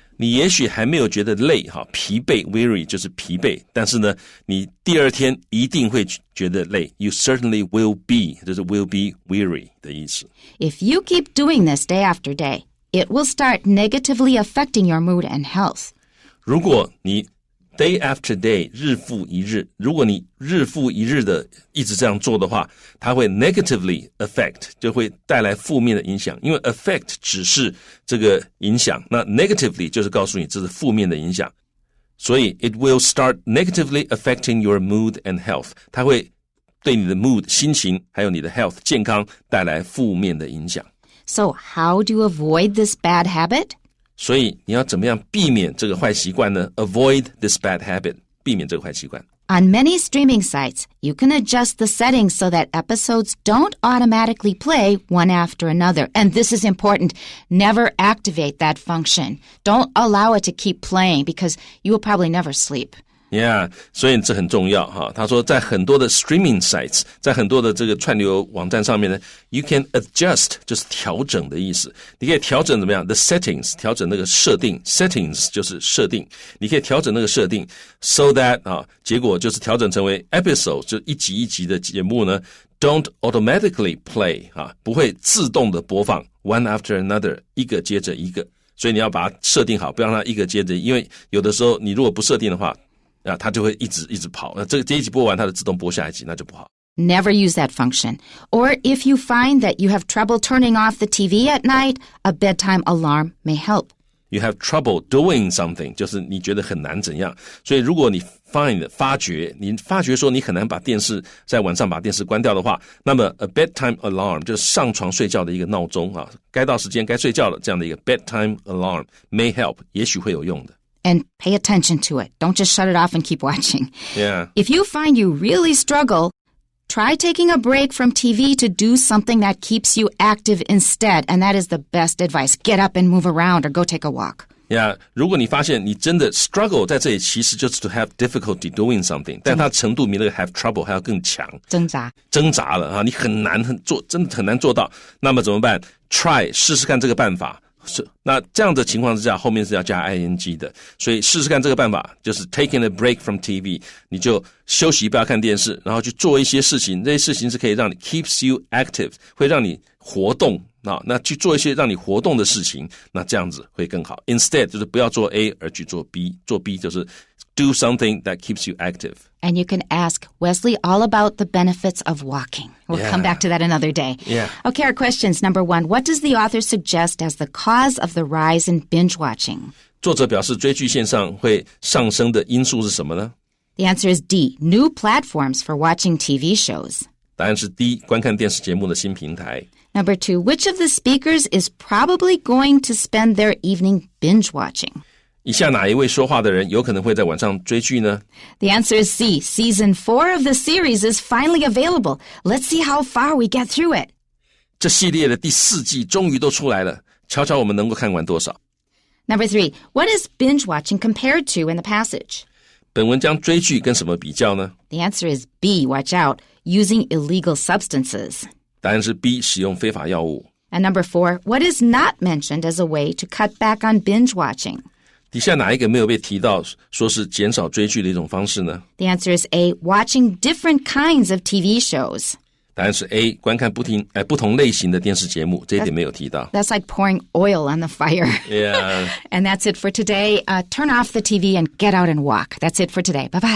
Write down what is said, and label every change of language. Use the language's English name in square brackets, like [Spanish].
[Chinese] 你也许还没有觉得累，疲惫 weary 就是疲惫，但是呢，你第二天一定会觉得累。 [English] You certainly will be， [Chinese] 就是 [English] will be weary [Chinese] 的意思。 [English] If you keep doing this day after day, it will start negatively affecting your mood and health. [Chinese] 如果你 [English] day after day [Chinese] 日复一日，如果你日复一日的一直这样做的话，它会 [English] negatively affect， [Chinese] 就会带来负面的影响，因为 affect 只是这个影响，那 negatively 就是告诉你这是负面的影响，所以 [English] it will start negatively affecting your mood and health， [Chinese] 它会对你的 mood 心情还有你的 health 健康带来负面的影响。 [English] So how do you avoid this bad habit? [Chinese] 所以你要怎么样避免这个坏习惯呢？ [English] Avoid this bad habit， [Chinese] 避免这个坏习惯。 [English] On many streaming sites, you can adjust the settings so that episodes don't automatically play one after another. And this is important. Never activate that function. Don't allow it to keep playing because you will probably never sleep. Yeah， [Chinese] 所以这很重要哈。他说，在很多的 [English] streaming sites， [Chinese] 在很多的这个串流网站上面呢 ， [English] you can adjust [Chinese] 就是调整的意思。你可以调整怎么样 ？ [English] The settings [Chinese] 调整那个设定 ，settings 就是设定，你可以调整那个设定 ， [English] so that [Chinese] 结果就是调整成为 episode， 就一集一集的节目呢 ， [English] don't automatically play [Chinese] 不会自动的播放 [English] one after another， [Chinese] 一个接着一个。所以你要把它设定好，不要让它一个接着，因为有的时候你如果不设定的话。它就会一直跑。那这一集播完，它就自动播下一集，那就不好。 [English] Never use that function. Or if you find that you have trouble turning off the TV at night, a bedtime alarm may help. You have trouble doing something， [Chinese] 就是你觉得很难怎样。所以如果你发觉说你很难把电视在晚上把电视关掉的话，那么 [English] a bedtime alarm [Chinese] 就是上床睡觉的一个闹钟该到时间该睡觉了，这样的一个 [English] bedtime alarm may help， [Chinese] 也许会有用的。 [English] And pay attention to it. Don't just shut it off and keep watching. Yeah. If you find you really struggle, try taking a break from TV to do something that keeps you active instead. And that is the best advice. Get up and move around or go take a walk. Yeah, [Chinese] 如果你发现你真的 struggle 在这里，其实就是 [English] to have difficulty doing something， [Chinese] 但它程度比那个 [English] have trouble [Chinese] 还要更强。挣扎了你很难真的很难做到。那么怎么办？ Try 试试看这个办法。那这样的情况之下，后面是要加 ing 的，所以试试看这个办法，就是 [English] taking a break from TV， [Chinese] 你就休息，不要看电视，然后去做一些事情，这些事情是可以让你 [English] keeps you active， [Chinese] 会让你活动那去做一些让你活动的事情，那这样子会更好。 Instead 就是不要做 A 而去做 B， 做 B 就是 [English] do something that keeps you active. And you can ask Wesley all about the benefits of walking. We'll come back to that another day. Yeah. Okay, our questions. Number 1, what does the author suggest as the cause of the rise in binge watching? [Chinese] 作者表示追剧线上会上升的因素是什么呢？ [English] The answer is D, new platforms for watching TV shows. [Chinese] 答案是 D， 观看电视节目的新平台。 [English] Number 2, which of the speakers is probably going to spend their evening binge watching? [Chinese] 以下哪一位说话的人有可能会在晚上追剧呢？ [English] The answer is C. Season 4 of the series is finally available. Let's see how far we get through it. [Chinese] 这系列的第4季终于都出来了，瞧瞧我们能够看完多少。 [English] Number 3, what is binge watching compared to in the passage? [Chinese] 本文将追剧跟什么比较呢？ [English] The answer is B. Watch out. using illegal substances. [Chinese] 答案是 B 使用非法药物。 [English] And number 4, what is not mentioned as a way to cut back on binge watching? [Chinese] 底下哪一个没有被提到说是减少追剧的一种方式呢？ [English] The answer is A, watching different kinds of TV shows. [Chinese] 答案是 A 观看不同类型的电视节目，这一点没有提到。 [English] That's like pouring oil on the fire. Yeah. And that's it for today. Turn off the TV and get out and walk. That's it for today. Bye-bye.